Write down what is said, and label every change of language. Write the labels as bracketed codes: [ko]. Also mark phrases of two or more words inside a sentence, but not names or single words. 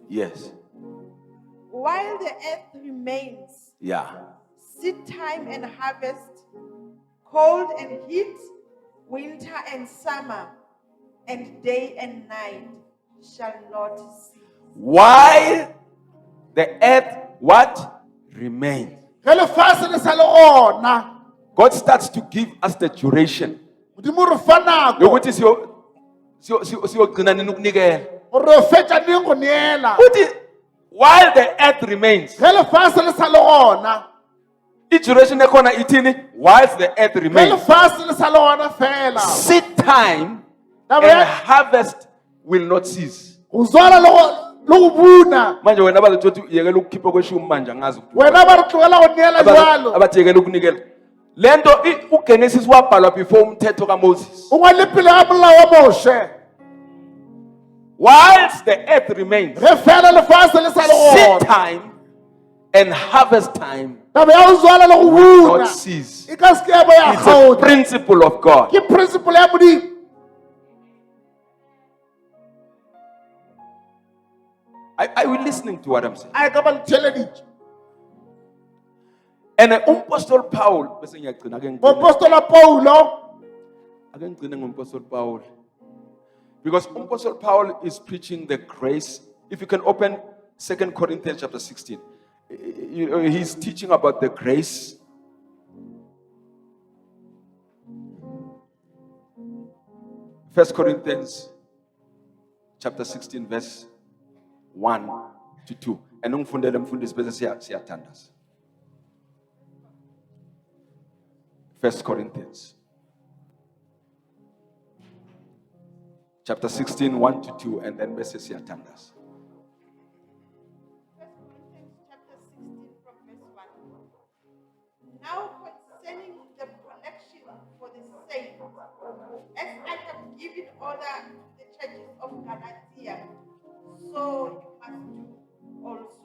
[en] Yes. While the earth remains, Yeah. seed time and harvest, cold and heat, winter and summer, and day and night shall not cease. While the earth what remains. [nso] ge lefatshe le sa le gona [en] God starts to give us the duration. [nso] modimo re fa nako [zu] Yokuthi siyogcina nini ukunikela. [nso] gore re fetša neng go neela. [en] Uthi while the earth remains. [nso] ge lefatshe le sa le gona [zu] I-duration ekhona ithini? [en] Whilst the earth [nso] ge [en] remains. [nso] lefatshe le sa le gona fela [en] Seed time [nso] Taba [en] and [nso] ya- [en] harvest will not cease. [nso] go zwala le go buna. [zu] Manje wena bazothi uthi yekela ukukhipha kweshumi manje angazi ukuthi. [nso] Wena ba re tlogela go neela jalo. [zu] Abathi yekela ukunikela. Lento uGenesis wabhalwa before umthetho kaMoses. [nso] o ngwale pele ga molao wa Moshe. [en] Whilst the earth remains. [nso] ge fela lefatshe le sa le [en] Seed [nso] gona [en] time and harvest time [nso] taba ya go zwala le go [en] will [nso] buna [en] not cease. [nso] e ka se ke ya bo ya [en] It's a [nso] kgaotsa. [en] principle of God. [nso] ke principle ya modimo. [en] Are you listening to what I'm saying? [nso] a e ka ba le theeleditše. [zu] And umpostoli Paul bese ngiyagcina ake ngigcine. [nso] moapostola Paulo [zu] Ake ngigcine ngompostoli Paul. [en] Because Apostle Paul is preaching the grace. If you can open 2 Corinthians chapter 16. He's teaching about the grace. First Corinthians chapter 16 verse 1 to 2. [zu] And ungifundele mfundisi bese siyathandaza. [en] First Corinthians chapter 16, 1 to 2, and then [zu] bese siyathandaza. [en] 1 Corinthians chapter 16 from verse 1. Now concerning the collection for the saints, as I have given order to the churches of Galatia, so you must do also.